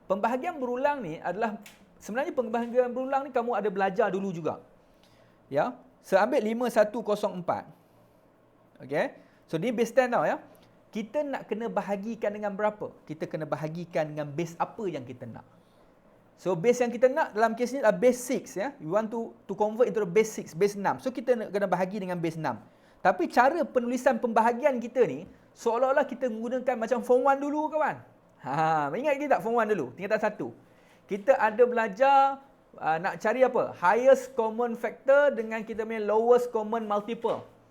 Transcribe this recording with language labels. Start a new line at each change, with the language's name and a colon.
Malay: Pembahagian berulang ni adalah sebenarnya pembahagian berulang ni kamu ada belajar dulu juga. Ya, saya ambil 5104. Okey. So ni base 10 tau ya. Kita nak kena bahagikan dengan berapa? Kita kena bahagikan dengan base apa yang kita nak. So base yang kita nak dalam kes ni adalah base 6 ya.
English: We want to convert into the base 6, base 6.
Malay: So kita nak kena bahagi dengan base 6. Tapi cara penulisan pembahagian kita ni seolah-olah kita menggunakan macam form 1 dulu kawan. Ingat kita tak form 1 dulu, tingkatan 1. Kita ada belajar nak cari apa?
English: Highest common factor
Malay: dengan kita punya
English: lowest common multiple.